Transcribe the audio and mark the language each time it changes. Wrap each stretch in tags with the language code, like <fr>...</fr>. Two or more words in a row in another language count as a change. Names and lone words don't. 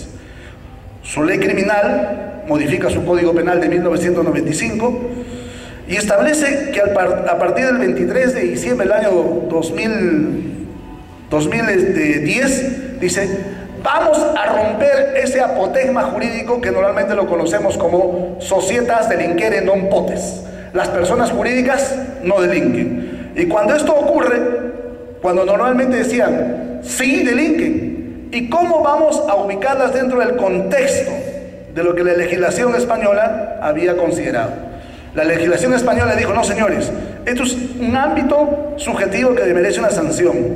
<es>Su ley criminal modifica su Código Penal de 1995 y establece que a partir del 23 de diciembre del año 2010, dice, vamos a romper ese apotegma jurídico que normalmente lo conocemos como</es> <la>societas delinquere non potes.</la> <es>Las personas jurídicas no delinquen. Y cuando esto ocurre, cuando normalmente decían, sí delinquen, ¿y cómo vamos a ubicarlas dentro del contexto de lo que la legislación española había considerado? La legislación española dijo, no señores, esto es un ámbito subjetivo que merece una sanción.</es>